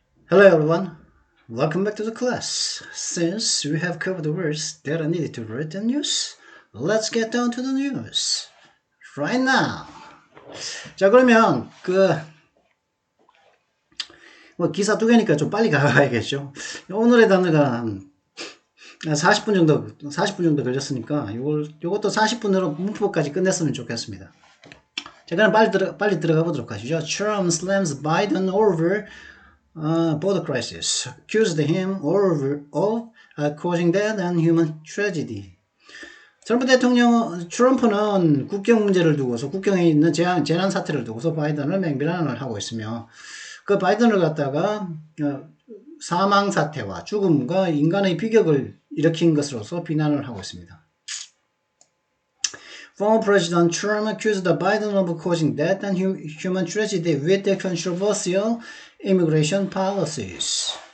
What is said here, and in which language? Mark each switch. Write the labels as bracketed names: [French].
[English] Hello everyone, welcome back to the class. Since we have covered the words that are needed to write the news, let's get down to the news right now. [Korean] 자, 그러면 기사 두 개니까 좀 빨리 가야겠죠. 오늘의 단어가 40분 정도 걸렸으니까 요것도 40분으로 문법까지 끝냈으면 좋겠습니다. 자, 그럼 빨리 들어가 보도록 하시죠. [English] Trump slams Biden over border crisis, accused him of causing death and human tragedy. [Korean] 트럼프는 국경 문제를 두고서 국경에 있는 재난 사태를 두고서 바이든을 맹비난을 하고 있으며 그 바이든을 갖다가 사망 사태와 죽음과 인간의 비극을 일으킨 것으로서 비난을 하고 있습니다. [English] Former President Trump accused Biden of causing death and human tragedy with the controversial immigration policies.